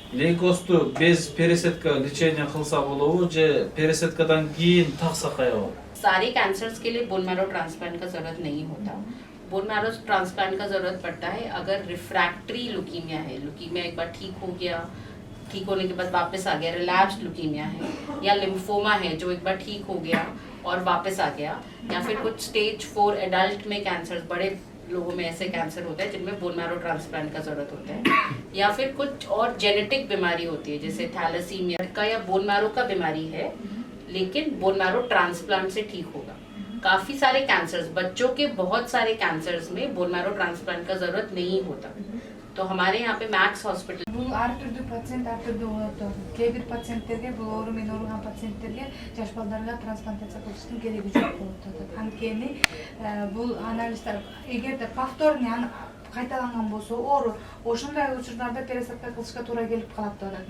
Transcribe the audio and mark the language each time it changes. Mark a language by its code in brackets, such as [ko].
[ky] Лейкосту без пересадка лечение кылса болобу же пересадкадан кийин такса каябы? [hi] सारे कैंसर्स के लिए बोन मैरो ट्रांसप्लांट का जरूरत नहीं होता। बोन मैरो ट्रांसप्लांट का जरूरत पड़ता है अगर रिफ्रैक्टरी लुकीमिया है, लुकीमिया एक बार ठीक हो गया, ठीक होने के बाद वापस आ गया, रिलैप्स्ड लुकीमिया है, या लिम्फोमा है जो एक बार ठीक हो गया और वापस आ गया, या फिर कुछ स्टेज 4 एडल्ट में कैंसर, बड़े लोगों में ऐसे कैंसर होता है जिनमें बोन मैरो ट्रांसप्लांट का जरूरत होता है, या फिर कुछ और जेनेटिक बीमारी होती है जैसे थैलेसीमिया का या बोन मैरो का बीमारी है लेकिन बोन मैरो ट्रांसप्लांट से ठीक होगा। काफी सारे कैंसर्स, बच्चों के बहुत सारे कैंसर्स में बोन मैरो ट्रांसप्लांट का जरूरत नहीं होता। तो हमारे यहाँ पे मैक्स हॉस्पिटल [ky] Бул ар түрдүү пациент ар түрдүү болот. Кээ бир пациенттерге, бул оору менен ооруган пациенттерге жаш балдарга трансплантация кылыштын кереги жок болуп атат. Анткени бул анализдер эгерде повторный кайталанган болсо, оору ошондой учурларда пересадка кылышка туура келип калат деп атат.